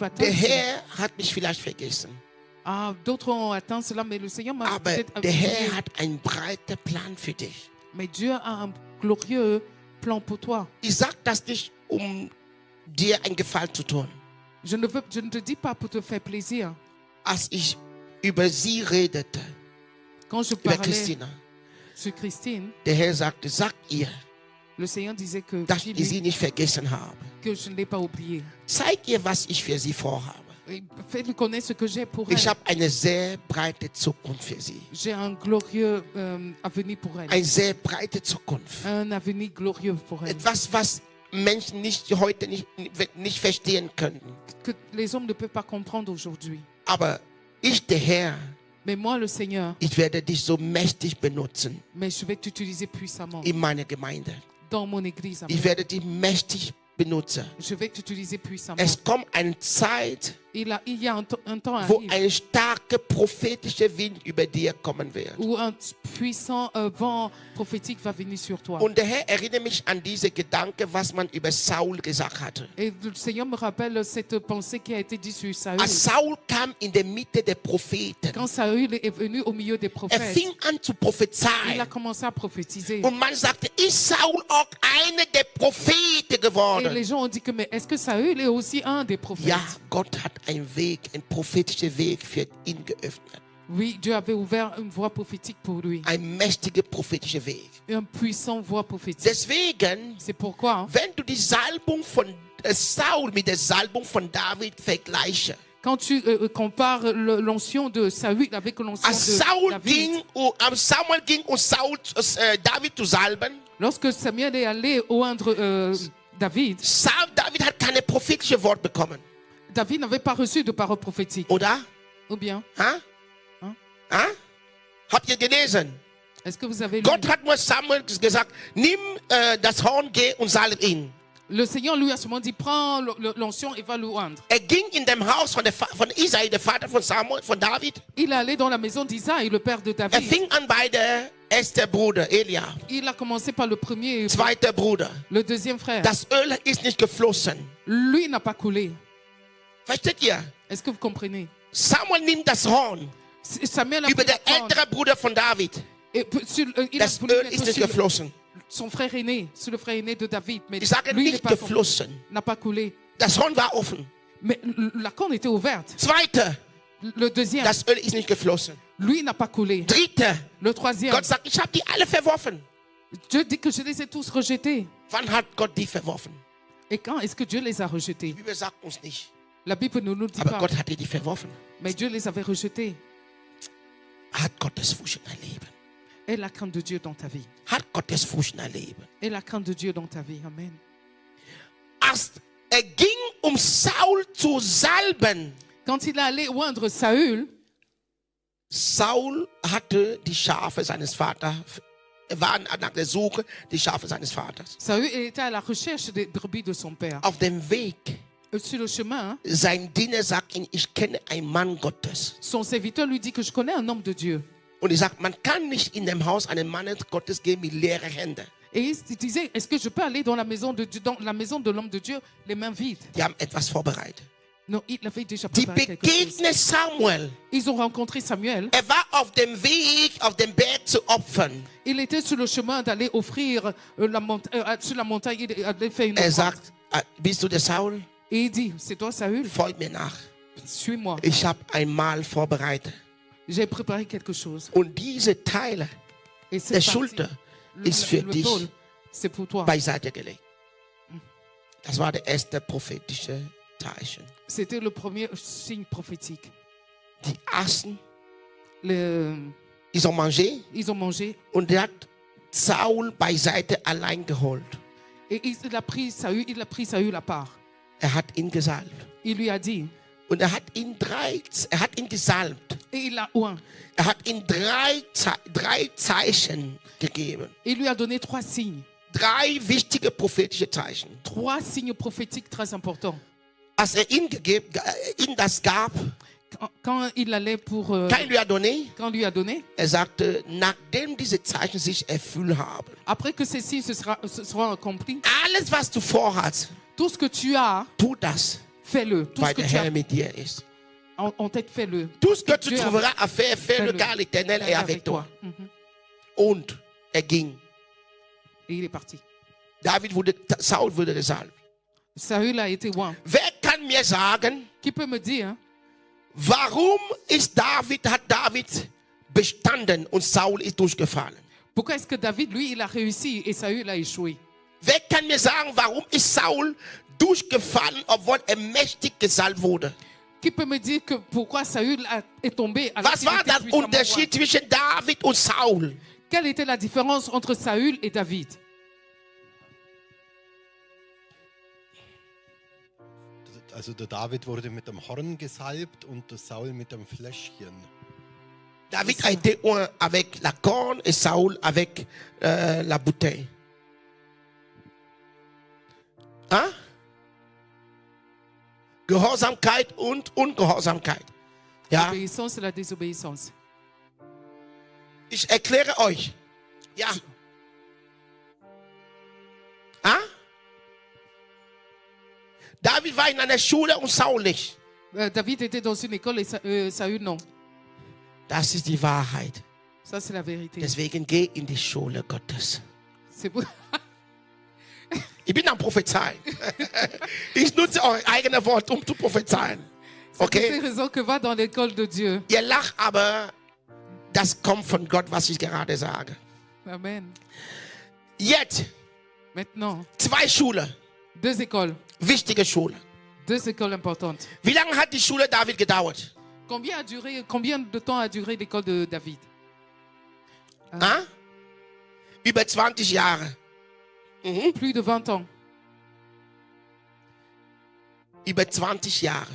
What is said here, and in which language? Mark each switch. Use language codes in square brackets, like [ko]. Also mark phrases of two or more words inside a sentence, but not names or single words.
[de] Der [fr] atteindre cela. [de] Herr hat mich vielleicht vergessen. [fr] Ah, d'autres ont atteint cela, mais le Seigneur m'a [de] Aber [fr] peut-être [de] der [fr] oublié. [de] Herr hat einen breiten Plan für dich. [fr] Mais Dieu a un glorieux plan pour toi. [de] Ich sage das nicht, dir einen Gefallen zu tun. [fr] Je ne te dis pas pour te faire plaisir. [de] Als ich über sie redete, [fr] Quand je [de] über [fr] parlais [de] Christina, [fr] sur Christine, [de] der Herr sagte, sag ihr, [fr] le Seigneur disait que, [de] dass ich sie nicht vergessen habe. [fr] que je ne l'ai pas oublié. [de] Zeig ihr, was ich für sie vorhabe. [fr] Et fais-lui connaître ce que j'ai pour elle. [de] Ich habe eine sehr breite Zukunft für sie. [fr] J'ai un glorieux avenir pour elle. [de] Eine sehr breite Zukunft. [fr] Un avenir glorieux pour elle. [de] Etwas, was Menschen heute nicht verstehen könnten. [fr] Que les hommes ne peuvent pas comprendre aujourd'hui. [de] Aber ich, der Herr, [fr] Mais moi, le Seigneur, [de] ich werde dich so mächtig benutzen [fr] mais je vais t'utiliser puissamment [de] in meiner Gemeinde. [fr] dans mon église. [de] Amen. Ich werde dich mächtig benutzen. [fr] Je vais t'utiliser puissamment. [de] Es kommt eine Zeit, [fr] Il y a un temps [de] wo [fr] arrive [de] ein starker prophetischer Wind über dir kommen wird. [fr] où un puissant vent prophétique va venir sur toi. [de] Und der Herr erinnert mich an diese Gedanke, was man über Saul gesagt hatte. [fr] Et le Seigneur me rappelle cette pensée qui a été dite sur Saül. [de] Als Saul kam in der Mitte der Propheten, [fr] Quand Saül est venu au milieu des [de] er [fr] prophètes, [de] fing an zu [fr] il a [de] prophezeien. [fr] commencé à prophétiser. [de] Und man sagte, ist Saul auch einer der Propheten [fr] Et [de] geworden? [fr] les gens ont dit que mais est-ce que Saül est aussi un des prophètes? [de] Ja, Gott hat einen Weg, einen prophetischen Weg für ihn geöffnet. [fr] Oui, Dieu avait ouvert une voie prophétique pour lui. [de] Ein mächtiger prophetischer Weg. [fr] Un puissant voie prophétique. [de] Deswegen, [fr] C'est pourquoi, hein, [de] wenn du die Salbung von Saul mit der Salbung von David vergleichst, [fr] quand tu compares l'onction de Saül avec l'onction [de] als [fr] de David, [de] Samuel ging David zu salben, [fr] lorsque Samuel est allé oindre David, [de] David hat keine prophetische Wort bekommen, [fr] David n'avait pas reçu de parole prophétique. [de] oder? [fr] Ou bien, Ha? Hm? [de] Ha? Habt ihr gelesen? [fr] est-ce que vous avez lu? [de] Gott hat nur Samuel gesagt, nimm das Horn, geh und salb ihn. [fr] Le Seigneur lui a seulement dit, prends l'onction et va le oindre. [de] Er ging in dem Haus von Isai, der Vater von Samuel, von David. [fr] Il est allé dans la maison d'Isaïe, le père de [de] Er [fr] David. [de] fing an bei der ersten Bruder, Eliab. [fr] Il a commencé par le premier, [de] Zweiter Bruder. [fr] le deuxième frère. [de] Das Öl ist nicht geflossen. [fr] Lui n'a pas coulé. [de] Versteht ihr? [fr] Est-ce que vous comprenez? [de] Samuel nimmt das Horn [fr] Samuel a [de] über [fr] pris la [de] den [fr] corne. [de] älteren Bruder von David. [fr] Et il a [de] Das [fr] voulu [de] Öl [fr] mettre [de] ist nicht [fr] sur [de] geflossen. [fr] son frère aîné, sur le frère aîné de David. Mais [de] Ich sage [fr] lui, il [de] nicht [fr] n'est pas [de] geflossen. [fr] n'a pas coulé. [de] Das Horn war offen. [fr] Mais la corne était ouverte. [de] Zweiter, [fr] Le deuxième, [de] das Öl ist nicht geflossen. [fr] lui n'a pas coulé. [de] Dritter, [fr] Le troisième, [de] Gott sagt, ich habe die alle verworfen. [fr] Dieu dit que je les ai tous rejetés. [de] Wann hat Gott die verworfen? [fr] Et quand est-ce que Dieu les a rejetés? [de] Die Bibel sagt uns nicht. [fr] La Bible ne nous dit [de] Aber [fr] pas. [de] Gott hat die verworfen. [fr] Mais Dieu les avait rejetés. [de] Hat Gottes Furcht in dein Leben. [fr] Et la crainte de Dieu dans ta vie. [de] Hat Gottes Furcht in dein Leben. [fr] Et la crainte de Dieu dans ta vie. [de] Amen. Als ging, Saul zu salben. Quand il est allé oindre Saül, Saul hatte die Schafe seines Vaters. Er war nach der Suche die Schafe seines Vaters. [fr] Saül était à la recherche des brebis de son père. [de] Auf dem Weg, [fr] Sur le chemin, hein, [de] sein Diener sagt ihm, ich kenne einen Mann Gottes. [fr] son serviteur lui dit que je connais un homme de Dieu. [de] Und er sagt, man kann nicht in dem Haus einen Mann Gottes gehen mit leeren Händen. [fr] Et il disait, est-ce que je peux aller dans la maison de Dieu, dans la maison de l'homme de Dieu, les mains vides? [de] Die haben etwas vorbereitet. [fr] Non, il avait déjà [de] Die [fr] préparé quelque chose. [de] begegnen Samuel. [fr] Ils ont rencontré Samuel. [de] Er war auf dem Weg, auf dem Berg zu opfern. [fr] Il était sur le chemin d'aller offrir sur la montagne, il allait faire une [de] Er [fr] offrande. [de] sagt, bist du der Saul? [fr] Et il dit, c'est toi Saül, [de] Folg mir nach. [fr] suis-moi. [de] Ich habe ein Mahl vorbereitet. [fr] J'ai préparé quelque chose. [de] Und diese Teile [fr] Et [de] der [fr] cette partie, [de] Schulter ist für [fr] le [de] dich [fr] tôle, c'est pour toi. [de] beiseite gelegt. Das war der erste prophetische Zeichen. [fr] C'était le premier signe prophétique. [de] Die aßen, [fr] Ils ont mangé ont mangé [de] und er hat Saul beiseite allein geholt. [fr] et il a pris Saül à part. [de] Er hat ihn gesalbt. [fr] Il lui a dit, [de] Und er hat ihn gesalbt. [fr] et il l'a oint. [de] Er hat ihm drei Zeichen gegeben. [fr] Il lui a donné 3 signes. [de] 3 wichtige prophetische Zeichen. [fr] 3 signes prophétiques très importants. [de] Als er ihm das gab, [fr] Quand il allait pour... quand il lui a donné, quand lui a donné, [de] er sagte, nachdem diese Zeichen sich erfüllt haben, [fr] après que ces signes se seront accomplis, [de] alles was du vorhast, [fr] tout ce que tu as, [de] tu das, [fr] fais-le. Tout ce [de] weil [fr] que [de] der [fr] tu [de] Herr [fr] as [de] mit dir ist. [fr] en tête, fais-le. Tout ce que tu Dieu trouveras à faire, fais-le fais-le. car l'Éternel est avec toi. Mhm. [de] Und er ging. [fr] Et il est parti. [de] Saul wurde gesalbt. [fr] Saül a été oint. [de] Wer kann mir sagen, [fr] Qui peut me dire, hein, [de] warum hat David bestanden und Saul ist durchgefallen? [fr] pourquoi est-ce que David, lui, il a réussi et Saül a échoué? [de] Wer kann mir sagen, warum ist Saul durchgefallen, obwohl er mächtig gesalbt wurde? [fr] Qui peut me dire que pourquoi Saül est tombé alors [de] Was [fr] qu'il [de] war [fr] était [de] der [fr] puissamment roi? [de] Unterschied zwischen David und Saul? [fr] Quelle était la différence entre Saül et David? [de] Also der David wurde mit dem Horn gesalbt und der Saul mit dem Fläschchen. [fr] David a été un avec la corne et Saul avec la bouteille. Hein? [de] Gehorsamkeit und Ungehorsamkeit. Ja, [fr] L'obéissance et la désobéissance. [de] ich erkläre euch. Ja. Ah? David war in einer Schule und Saul nicht. [fr] David était dans une école et Saül non. [de] Das ist die Wahrheit. [fr] Ça, c'est la vérité. [de] Deswegen geh in die Schule Gottes. [fr] C'est pour... [de] Ich bin am Prophezeien. Ich nutze eure eigene Wort, um zu prophezeien. [fr] C'est pour Okay? ces raisons que va dans l'école de Dieu. [de] Ihr lacht, aber das kommt von Gott, was ich gerade sage. Amen. Jetzt, [fr] Maintenant, [de] 2 Schulen. [fr] 2 écoles. [de] Wichtige Schule. [fr] 2 écoles importantes. [de] Wie lange hat die Schule David gedauert? [fr] Combien de temps a duré l'école de David? [de] Ah? Über 20 Jahre. Mhm. [fr] Plus de 20 ans. [de] Über 20 Jahre.